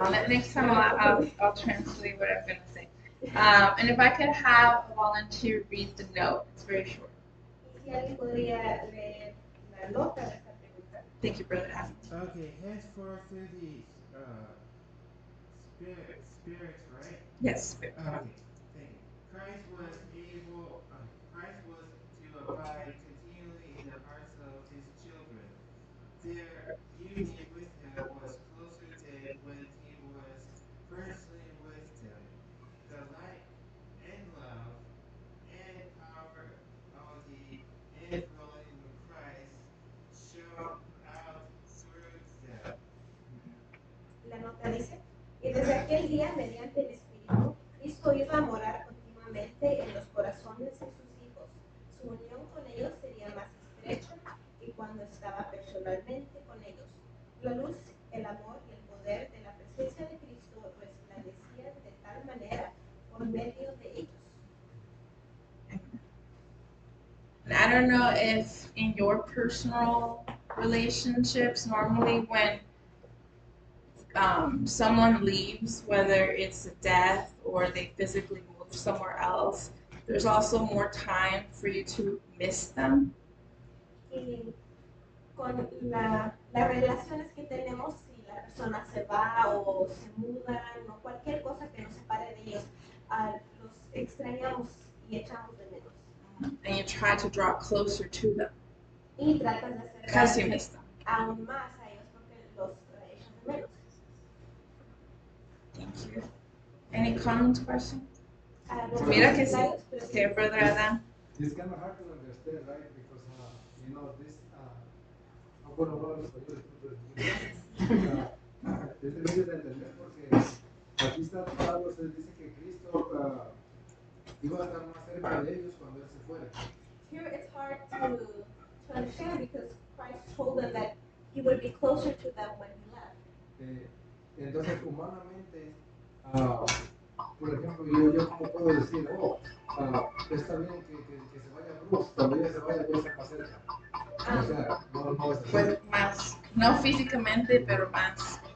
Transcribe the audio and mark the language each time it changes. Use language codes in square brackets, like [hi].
[en] Next time I'll translate what I'm going to say. And if I could have a volunteer read the note, it's very short. [es] Y si alguien podría leer la nota de esta pregunta. [en] Thank you, Brother Adam. Okay, henceforth through these spirits, right? Yes. Okay, thank you. Christ was to abide continually in the hearts of his children. Their union with him was closer than when he was personally with them. The light and love and power of the indwelling of Christ shone out through them. [es] La nota dice, y desde aquel día, mediante el Espíritu, Cristo iba a morar continuamente en los corazones de sus hijos. Su unión con ellos sería más estrecha que cuando estaba personalmente con ellos. La luz, el amor y el poder de la presencia de Cristo resplandecían de tal manera por medio de ellos. [en] And I don't know if in your personal relationships, normally when someone leaves, whether it's a death or they physically move somewhere else, there's also more time for you to miss them. [es] Y con las relaciones que tenemos, si la persona se va o se muda o cualquier cosa que nos separe de ellos, los extrañamos y echamos de menos. [en] And you try to draw closer to them [es] Y tratas de [en] because you [es] acercarte [en] miss them. [es] aún más a ellos porque los echas de menos. [en] Thank you. Any comments, questions? [es] ¿Algunos Mira que sí. comentarios? Pero sí. [en] Okay, Brother Adam. It's kind of hard to understand, right? Because, this, [es] bueno, los españoles, es difícil de entender porque aquí está Pablo, se dice que Cristo iba a estar más cerca de ellos cuando él se fuera. [en] Here it's hard to understand because Christ told them that he would be closer to them when he left. [es] Entonces, humanamente, por ejemplo, yo como puedo decir, está bien que se vaya Bruce, cuando ella se vaya voy a estar más cerca. O sea, no es así. Pues más, no físicamente, pero más.